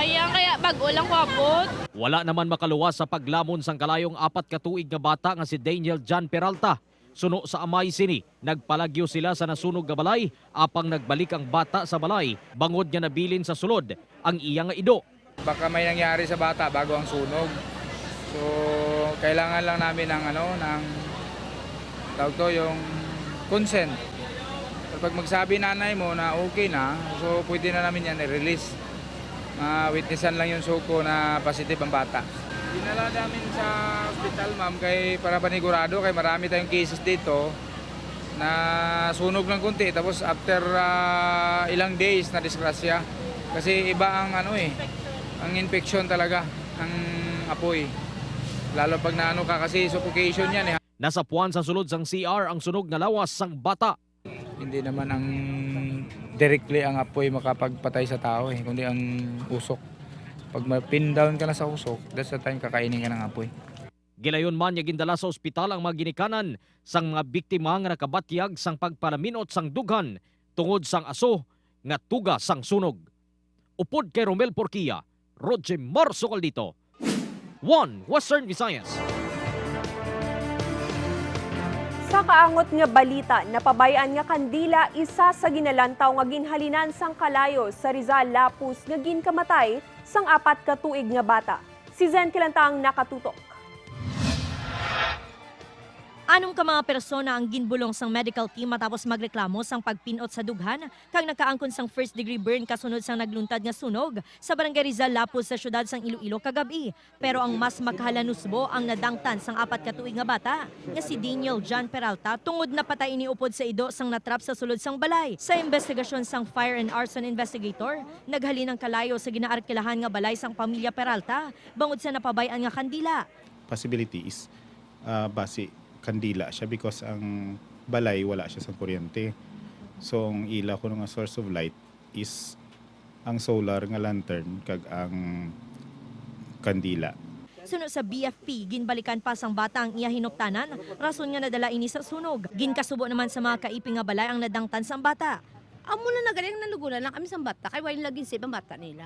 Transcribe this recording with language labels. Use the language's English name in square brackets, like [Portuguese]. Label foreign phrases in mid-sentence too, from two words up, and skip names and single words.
[Hiligaynon] Yan kaya bago lang ko abot. Wala naman makaluwas sa paglamon sang kalayong 4 ka tuig nga bata nga si Daniel John Peralta. Suno sa amay sini, nagpalagyo sila sa nasunog nga balay apang nagbalik ang bata sa balay bangod nga nabilin sa sulod ang iya nga ido. [Filipino] Baka may nangyari sa bata bago ang sunog. So kailangan lang namin ng tawag to, yung consent. Pag magsabi nanay mo na okay na, so pwede na namin yan i-release. Witnessan lang yung suko na positive ang bata. Dinala namin sa hospital, ma'am, para panigurado, kay marami tayong cases dito na sunog ng kunti. Tapos after ilang days na disgrasya. Kasi iba ang ang infection talaga ng apoy. Lalo pag naano ka kasi suffocation yan eh. [Hiligaynon] Nasa puwan sa sulod sang CR ang sunog nga lawas sang bata. [Filipino] Hindi naman ang directly ang apoy makapagpatay sa tao kundi ang usok. Pag ma- [English] pin down [Filipino] ka na sa usok, [English] that's the time [Filipino] kakainin ka ng apoy. [Hiligaynon] Gilayon man nga gindala sa ospital ang mga ginikanan sang mga biktima nga nakabatyag sang pagpalaminot sang dughan tungod sang aso nga tuga sang sunog. Upod kay Romel Porquia, Roger Sukaldito, 1 Western Visayas. Sa kaangot nga balita, napabayaan nga kandila isa sa ginalantaw nga ginhalinan sang kalayo sa Rizal, Lapus nga ginkamatay sang 4 ka tuig nga bata. Si Zen Kilantang nakatutok. Anong ka mga persona ang ginbulong sang [English] medical team [Hiligaynon] matapos magreklamo sang pagpinot sa dughan kang nakaangkon sang [English] first degree burn [Hiligaynon] kasunod sang nagluntad nga sunog sa barangay Rizal, Lapus sa syudad sang Iloilo kagabi. Pero ang mas makahalanusbo ang nadangtan sang 4 ka tuig nga bata nga si Daniel John Peralta tungod na patay iniupod sa ido sang natrap sa sulod sang balay. Sa investigasyon sang [English] fire and arson investigator, [Hiligaynon] naghalin ang kalayo sa ginaarkilahan nga balay sang pamilya Peralta bangod sa napabayaan nga kandila. [English] Possibility is [Hiligaynon] base kandila siya because ang balay wala siya sa kuryente. So ang ila ko nga [English] source of light [Hiligaynon] is ang solar nga lantern kag ang kandila. Sunod sa BFP, ginbalikan pa sang bata ang iya hinuptanan, rason nga nadala ini sa sunog. Ginkasubo naman sa mga kaiping nga balay ang nadangtan sang bata. Amo na nagaling nalugulan lang kami sa bata, kay wain laging save ang bata nila.